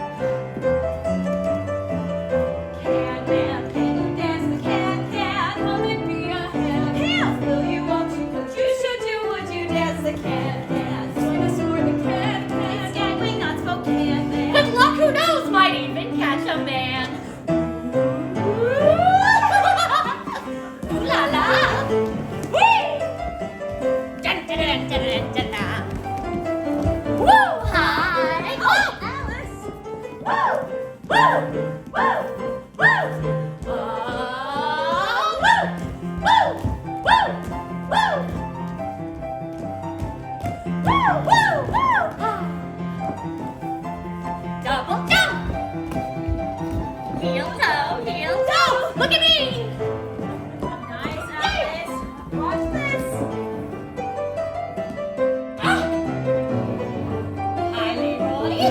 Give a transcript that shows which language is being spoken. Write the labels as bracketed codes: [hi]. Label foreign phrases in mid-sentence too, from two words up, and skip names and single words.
[en] Can-can, can you dance the can-can? Come and be a hand. Hands, will you, won't you? What you should do, would you dance the can-can? Swing us for the can-can. It's Skagway, not Spokane. But luck, who knows, might even catch a man. La la! Whee! Dun dun dun dun dun dun dun. Woo! Hi! Oh, Alice! Woo! Woo! Woo! Woo! Woo! Woo! Woo! Woo! Woo! Woo! Double jump! Heel toe! Look at me! Nice, Alice. Watch this. Ah! Hi, Leroy.